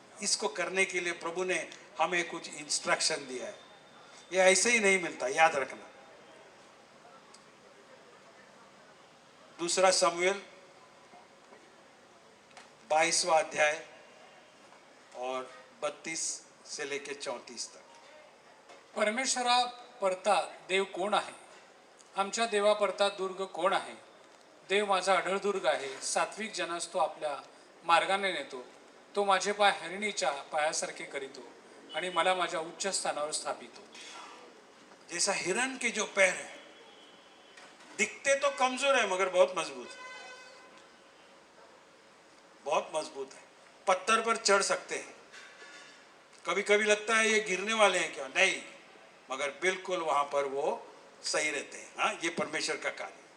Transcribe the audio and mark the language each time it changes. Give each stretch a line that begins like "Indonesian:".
Hindi: इसको करने के लिए प्रभु ने हमें कुछ इंस्ट्रक्शन दिया है, ये ऐसे ही नहीं मिलता, याद रखना। दूसरा शमूएल 22वां अध्याय और 32 से लेके 34 तक।
Marathi: परमेश्वरा परता देव कोण आहे? आमच्या देवा परता दुर्ग कोण आहे? देव माझा अढळदुर्ग आहे, सात्विक जनास तो आपल्या मार्गाने नेतो, तो माझे पाय हरिणीच्या पायासारखे करीतो आणि मला माझ्या उच्च स्थानावर स्थापितो।
Hindi: जैसा हिरण के जो पैर है, दिखते तो कमजोर है मगर बहुत मजबूत है, बहुत मजबूत है, पत्थर पर चढ़ सकते हैं। कभी कभी लगता है ये गिरने वाले हैं क्या, नहीं, मगर बिल्कुल वहां पर वो सही रहते हैं। हाँ, ये परमेश्वर का कार्य।